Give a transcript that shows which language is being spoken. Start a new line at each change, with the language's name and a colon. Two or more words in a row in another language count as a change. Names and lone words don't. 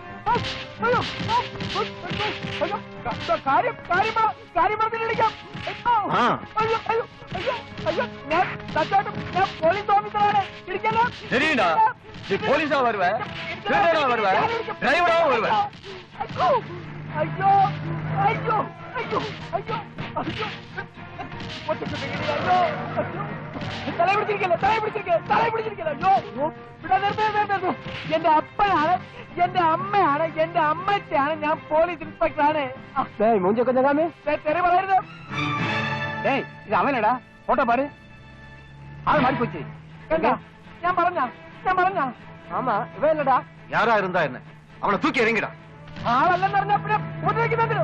Tamil: தெரியும்டா, நீ போலீஸா வருவ, திருடனா வருவ, டிரைவரா வருவ. ஐயோ ஐயோ ஐயோ ஐயோ ஐயோ
Malayalam: തല പിടിച്ചിരിക്കല്ലോ. എന്റെ അപ്പനാണ്, എന്റെ അമ്മയാണ്, എന്റെ അമ്മച്ചാണ്, ഞാൻ പോലീസ് ഇൻസ്പെക്ടറാണ്. തെറി പറയരുത്. ഇത് അവനടാ, ഫോട്ടോ പാട്. ആൾ മാറിപ്പോയി. ഞാൻ പറഞ്ഞ ആമാ ഇവല്ലടാ.
Tamil: யாரா இருந்தா என்ன, அவனை தூக்கி இறங்கிடா.
Malayalam: ആളല്ലെന്ന് പറഞ്ഞാ പിന്നെ ഉപദ്രവിക്കുന്നതിന്.